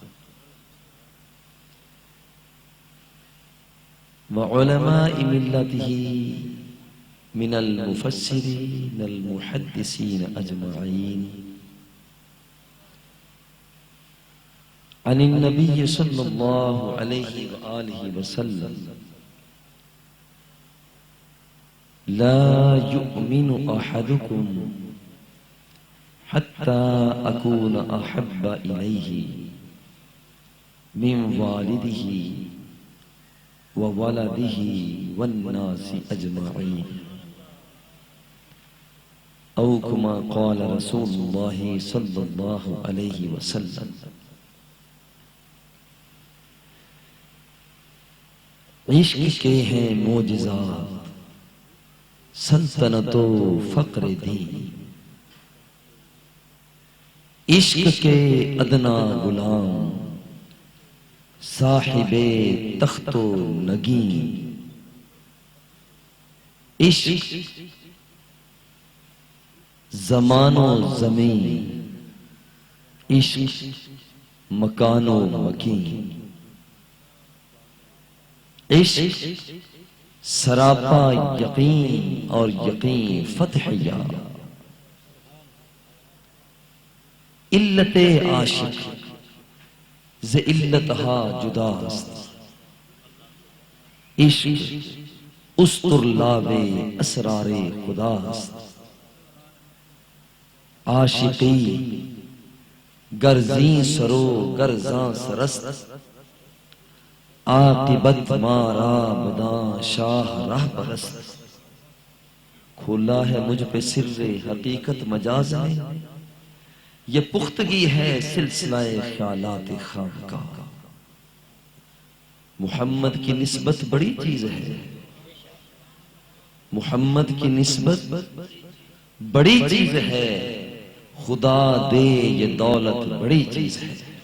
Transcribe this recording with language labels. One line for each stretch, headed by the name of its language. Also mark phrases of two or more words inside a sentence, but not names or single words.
Arabic: وعلماء ملته من المفسرين المحدثين أجمعين عن النبي صلى الله عليه وآله وسلم لا يؤمن أحدكم حتى أكون أحب إليه من والده وولده والناس أجمعين أو كما قال رسول الله صلى الله عليه وسلم
Urdu: عشق کے ہیں معجزات سلطنت و فقر دین عشق کے ادنا غلام صاحب تخت و نگین عشق زمان و زمین عشق مکان و مکین عشق سراپا یقین اور یقین فتح یاب
Persian: علت عاشق ز علتها جداست عشق استرلاب اسرار خداست عاشقی گرزیں سرو گرزاں سرست عاقبت مارا بداں شاہ راہ پرست
Urdu: کھولا ہے مجھ پہ سر حقیقت مجاز میں یہ پختگی ہے سلسلہ خیالات خام
Persian: کا
Urdu: محمد کی نسبت بڑی چیز ہے محمد کی نسبت بڑی چیز ہے خدا دے یہ دولت بڑی چیز ہے